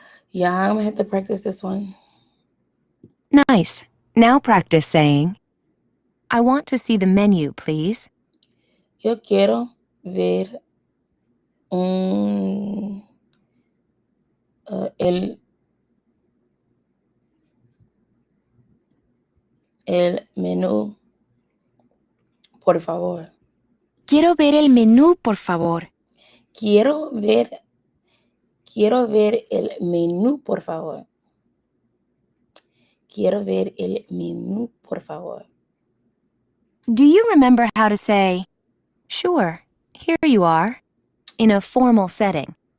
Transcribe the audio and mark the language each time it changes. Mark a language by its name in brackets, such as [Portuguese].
[English] Yeah, I'm gonna have to practice this one. Nice. Now practice saying, I want to see the menu, please. [Spanish] Yo quiero ver un el menú, por favor. Quiero ver el menú, por favor. Quiero ver el menú, por favor. Quiero ver el menú, por favor. [English] Do you remember how to say, sure, here you are, in a formal setting?